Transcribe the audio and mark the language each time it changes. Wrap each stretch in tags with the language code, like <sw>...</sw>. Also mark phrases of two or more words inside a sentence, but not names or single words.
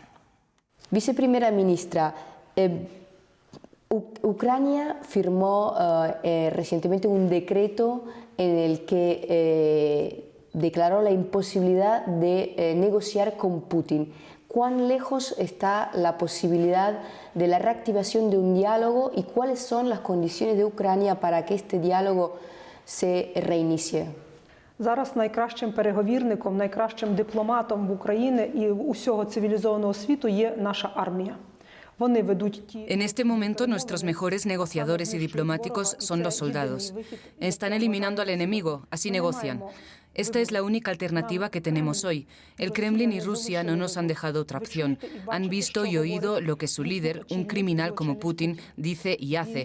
<es>Viceprimera ministra, Ucrania firmó recientemente un decreto en el que declaró la imposibilidad de negociar con Putin. ¿Cuán lejos está la posibilidad de la reactivación de un diálogo y cuáles son las condiciones de Ucrania para que este diálogo se reinicie?</es> <uk>Зараз найкращим переговірником, найкращим дипломатом в Україні і усього цивілізованого світу є наша армія.</uk> <es>En este momento, nuestros mejores negociadores y diplomáticos son los soldados. Están eliminando al enemigo, así negocian. Esta es la única alternativa que tenemos hoy. El Kremlin y Rusia no nos han dejado otra opción. Han visto y oído lo que su líder, un criminal como Putin, dice y hace.</es>